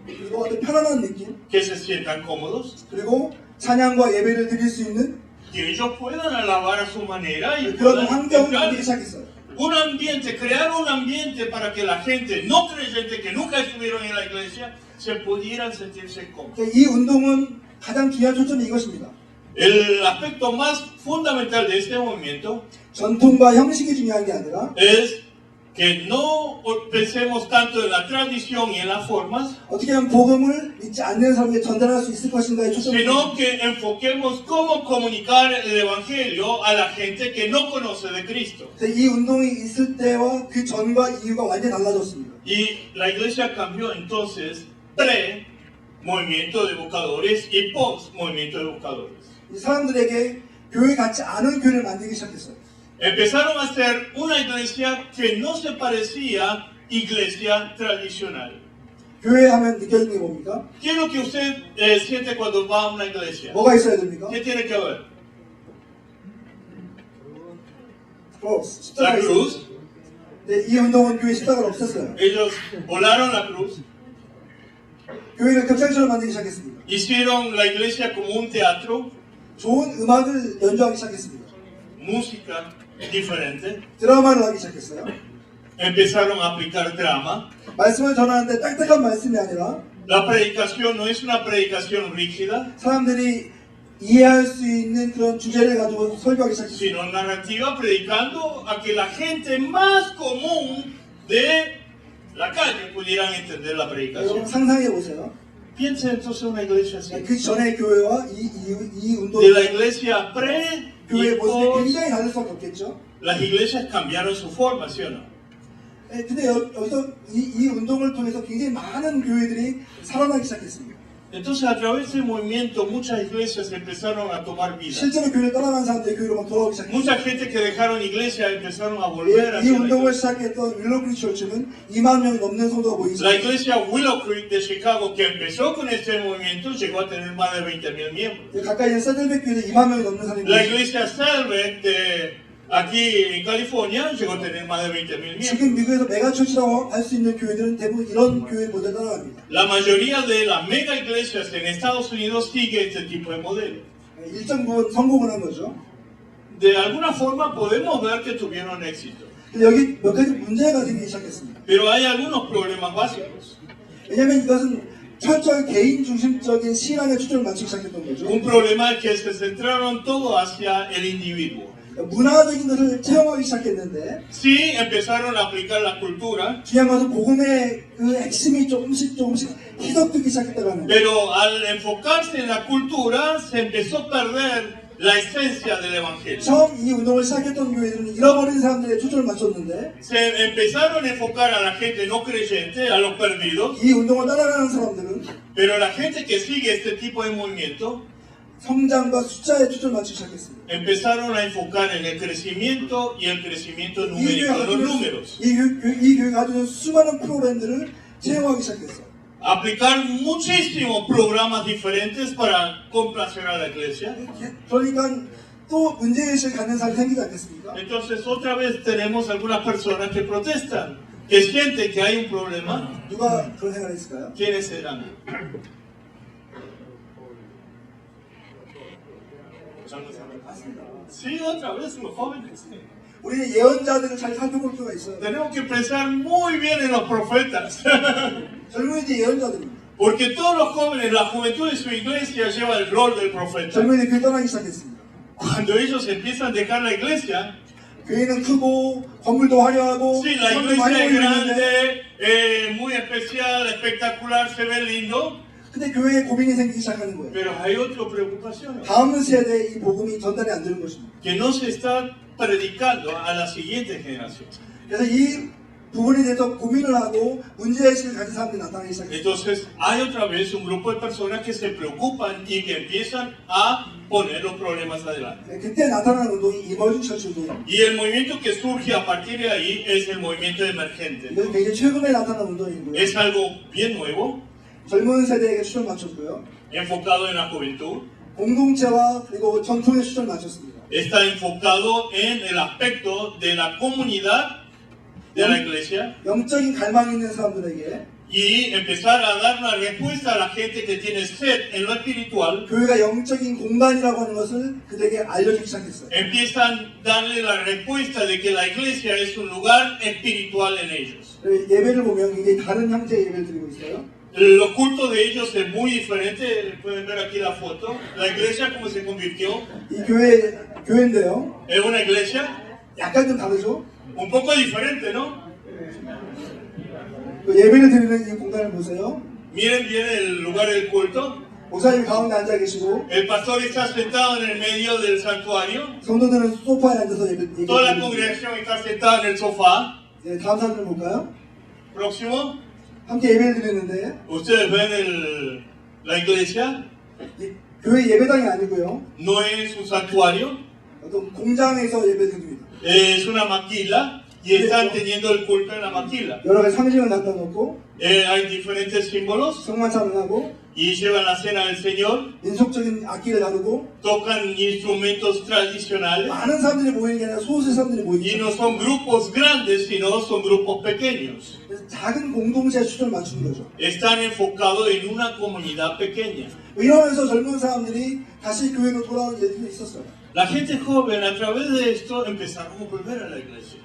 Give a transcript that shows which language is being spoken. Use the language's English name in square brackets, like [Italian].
[Korean] 그리고 어떤 편안한 느낌 [Spanish] que se sientan cómodos, [Korean] 그리고 찬양과 예배를 드릴 수 있는 [Spanish] que ellos puedan alabar a su manera y [Korean] 그런 환경을 [Spanish] buscar [Korean] 만들기 시작했어요. [Spanish] un ambiente, crear un ambiente para que la gente no creyente que nunca estuvieron en la iglesia se pudieran sentirse cómodos. [Korean] 이 운동은 가장 중요한 초점이 이것입니다. [Spanish] El aspecto más fundamental de este movimiento [Korean] 전통과 형식이 중요한 게 아니라 [Spanish] es que no pensemos tanto en la tradición y en las formas, [Korean] 어떻게 하면 복음을 믿지 않는 사람에게 전달할 수 있을 것인가에 초점을 [Spanish] sino que enfoquemos cómo comunicar el evangelio a la gente que no conoce de Cristo. [Korean] 이 운동이 있을 때와 그 전과 이유가 완전히 달라졌습니다. [Spanish] Y la iglesia cambió entonces pre-movimiento de buscadores y post-movimiento de buscadores. [Korean] 이 사람들에게 교회 같지 않은 교회를 만들기 시작했어요. [Spanish] Empezaron a ser una iglesia que no se parecía iglesia tradicional. [Korean] 교회 하면 느껴지는 게 뭡니까? [Spanish] ¿Qué es lo que usted siente cuando va a una iglesia? [Korean] 뭐가 있어야 됩니까? [Spanish] ¿Qué tiene que haber? [Korean] 크로스, [Spanish] La [Korean] 십자가 있어요. [Spanish] cruz. [Korean] 네, 이 운동은 교회 십자가를 없앴어요. [Spanish] Ellos volaron la cruz, [Korean] 교회를 극장처럼 만들기 시작했습니다. [Spanish] hicieron la iglesia como un teatro, [Korean] 좋은 음악을 연주하기 시작했습니다. [Spanish] música diferente, [Korean] 드라마를 하기 시작했어요. [Spanish] empezaron a aplicar drama. [Korean] 말씀을 전하는데 딱딱한 말씀이 아니라 [Spanish] La predicación no es una predicación rígida, [Korean] 사람들이 이해할 수 있는 그런 주제를 가지고 설교하기 시작했어요. [Spanish] sino narrativa, predicando a que la gente más común de la calle pudieran entender la [Korean] 여러분 [Spanish] predicación. [Korean] 상상해 보세요. [Spanish] Piensa entonces en una iglesia así. [Korean] 그 전의 교회와 이 운동 [Spanish] De la iglesia pre [Korean] 교회의 모습이 [Spanish] post, [Korean] 굉장히 다를 수밖에 없겠죠. [Spanish] las iglesias cambiaron su forma, ¿sí o no? [Korean] 근데 여기서 이 운동을 통해서 굉장히 많은 교회들이 살아나기 시작했습니다. [Spanish] Entonces, a través del movimiento, muchas iglesias empezaron a tomar vida. [Korean] 실제로 교회를 떠나간 사람들이 교회로 막 돌아오기 시작했어요. [Spanish] Mucha gente que dejaron iglesia empezaron a volver a [Korean] 이 [Spanish] la [Korean] 운동을 [Spanish] iglesia. [Korean] 시작했던 윌로우 크릭 처치는 2만 명이 넘는 성도가 모이기 [Spanish] La [Korean] 시작했어요. [Spanish] iglesia Willow Creek de Chicago, que empezó con este movimiento, llegó a tener más de 20,000 miembros. [Korean] 가까이 있는 세들백 교회도 2만 명이 넘는 사람이 [Spanish] La [Korean] 모이기 [Spanish] iglesia Salvet de aquí en California llegó a tener más de 20,000 miembros. [Korean] 지금 미국에서 메가처치라고 할 수 있는 교회들은 대부분 이런 교회 모델 따라갑니다. [Spanish] La mayoría de las mega iglesias en Estados Unidos sigue este tipo de modelo. [Korean] 일정 부분 성공을 한 거죠. [Spanish] De alguna forma podemos ver que tuvieron éxito, [Korean] 근데 여기 몇 가지 문제가 생기기 시작했습니다. [Spanish] pero hay algunos problemas básicos. [Korean] 왜냐하면 이것은 철저히 개인 중심적인 신앙에 초점을 맞추기 시작했던 거죠. [Spanish] Un problema es que se centraron todo hacia el individuo. [Korean] 문화적인 것을 체험하기 시작했는데 [Spanish] Sí, empezaron a aplicar la cultura, [Korean] 중요한 것은 복음의 그 핵심이 조금씩 희석되기 시작했다는 거예요. [Spanish] pero al enfocarse en la cultura se empezó a perder la esencia del evangelio. [Korean] 처음 이 운동을 시작했던 교회들은 잃어버린 사람들의 초점을 맞췄는데 [Spanish] Se empezaron a enfocar a la gente no creyente, a los perdidos, [Korean] 이 운동을 따라가는 사람들은 [Spanish] pero la gente que sigue este tipo de movimiento [Korean] 성장과 숫자에 초점을 맞추기 시작했습니다. [Spanish] empezaron a enfocar en el crecimiento y el crecimiento [Korean] 이 교회가 [Spanish] numérico de los [Korean] 가지고 [Spanish] números. [Korean] 이 교회가 가지고 수많은 프로그램들을 체험하기 시작했어요. [Spanish] Aplicar muchísimos programas diferentes para complacer a la iglesia. [Korean] 그러니까 또 문제의식을 갖는 사람이 생기지 않겠습니까? [Spanish] Entonces otra vez tenemos algunas personas que protestan, que sienten que hay un problema. [Korean] 누가 그런 생각을 했을까요? [Spanish] ¿Quiénes serán? Sí, otra vez los jóvenes. [Korean] 우리는 예언자들을 잘 살펴볼 필요가 있어요. [Spanish] Tenemos que pensar muy bien en los profetas. [Korean] 젊은이들이 예언자들입니다. [Spanish] Porque todos los jóvenes, la juventud de su iglesia lleva el rol del profeta. [Korean] 젊은이들이 교회 떠나기 시작했습니다. [Spanish] Cuando ellos empiezan a dejar la iglesia, [Korean] 교회는 크고 건물도 화려하고 [Spanish] sí, la [Korean] 사람도 많이 [Spanish] iglesia es [Korean] 모이는데 [Spanish] grande, muy especial, espectacular, se ve lindo, [Korean] 근데 교회에 고민이 생기기 시작하는 거예요. [Spanish] pero hay otra preocupación, [Korean] 다음 세대에 이 복음이 전달이 안 되는 것입니다. [Spanish] que no se está predicando a la siguiente generación. [Korean] 그래서 이 부분에 대해서 고민을 하고 문제의식을 가진 사람들이 나타나기 시작했어요. [Spanish] Entonces hay otra vez un grupo de personas que se preocupan y que empiezan a poner los problemas adelante. [Korean] 그때 나타나는 운동이 이머징 처치 운동입니다. [Spanish] Y el movimiento que surge a partir de ahí es el movimiento emergente. [Korean] 이건 굉장히 최근에 나타난 운동이고요. [Spanish] Es algo bien nuevo, [Korean] 젊은 세대에게 초점을 맞췄고요. [Spanish] enfocado en la juventud, [Korean] 공동체와 그리고 전통에 초점을 맞췄습니다. [Spanish] está enfocado en el aspecto de la comunidad de la iglesia [Korean] 영적인 갈망이 있는 사람들에게 [Spanish] y empezar a dar una respuesta a la gente que tiene sed en lo espiritual. [Korean] 교회가 영적인 공간이라고 하는 것을 그들에게 알려주기 시작했어요. [Spanish] Empiezan a darle la respuesta de que la iglesia es un lugar espiritual en ellos. [Korean] 예배를 보면 굉장히 다른 형태의 예배를 드리고 있어요. [Spanish] Los cultos de ellos es muy diferente. Pueden ver aquí la foto. La iglesia cómo se convirtió. [Korean] 이 교회인데요. [Spanish] Es una iglesia [Korean] 약간 좀 다르죠? [Spanish] un poco diferente, ¿no? [Korean] 그 예배를 드리는 이 공간을 보세요. [Spanish] Miren bien el lugar del culto. [Korean] 목사님 가운데 앉아 계시고 [Spanish] El pastor está sentado en el medio del santuario. [Korean] 성도들은 소파에 앉아서 예배 [Spanish] Toda la congregación está sentada en el sofá. [Korean] 네, 다음 사진을 볼까요? [Spanish] Próximo. [Korean] 함께 예배를 드리는데 [Spanish] Ustedes ven la iglesia. [Korean] 이 교회 예배당이 아니고요. [Spanish] No es un santuario. [Korean] 어떤 공장에서 예배 드립니다. [Spanish] Es una maquila. Y están teniendo el culto en la maquila. [Korean] 여러 가지 상징을 갖다 놓고 [Spanish] Hay diferentes símbolos. [Korean] 성만찬을 하고 [Spanish] Y llevan la cena del Señor. [Korean] 민속적인 악기를 다루고 [Spanish] Tocan instrumentos tradicionales. [Korean] 많은 사람들이 모이는 게 아니라 소수의 사람들이 모이기 [Spanish] Y no son grupos grandes, sino son grupos pequeños. [Korean] 그래서 작은 공동체에 초점을 맞추는 거죠. [Spanish] Están enfocados en una comunidad pequeña. [Korean] 이러면서 젊은 사람들이 다시 교회로 돌아오는 일들이 있었어요. [Spanish] La gente joven a través de esto empezaron a volver a la iglesia.